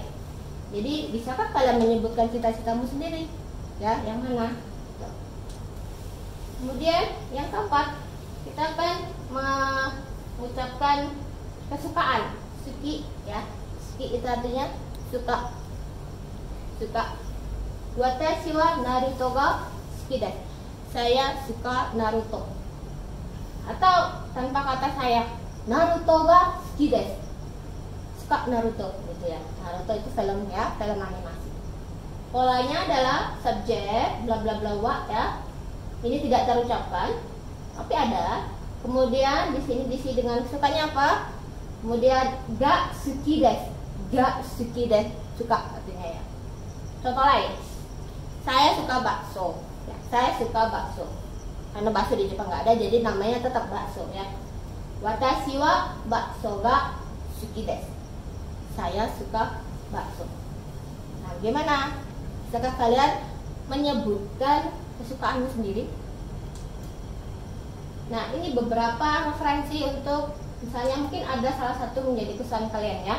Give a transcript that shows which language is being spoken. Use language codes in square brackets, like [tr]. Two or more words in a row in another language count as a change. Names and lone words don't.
[id] Jadi bisakah kalian menyebutkan cita-citamu sendiri? Ya, yang mana? Kemudian yang keempat, kita akan mengucapkan kesukaan, suki ya. Suki itu artinya suka. Suka. [ja] 私は Naruto が好きです. [id] saya suka Naruto. Atau tanpa kata saya, [ja] Naruto ga suki desu. [id] Suka Naruto gitu ya. Naruto itu film ya, film animasi. Polanya adalah subjek bla bla bla wa ya. Ini tidak terucapkan, tapi ada. Kemudian di sini diisi dengan sukanya apa? [ja] Kemudian が好きです。が好きです, [id] suka artinya ya. Contoh lain. Saya suka bakso. Ya, saya suka bakso. Karena bakso di Jepang nggak ada, jadi namanya tetap bakso ya. [ja] 私は bakso が好きです. [id] Saya suka bakso. Nah, gimana? Bisakah kalian menyebutkan kesukaanmu sendiri? Nah, ini beberapa referensi untuk misalnya mungkin ada salah satu menjadi kesukaan kalian ya.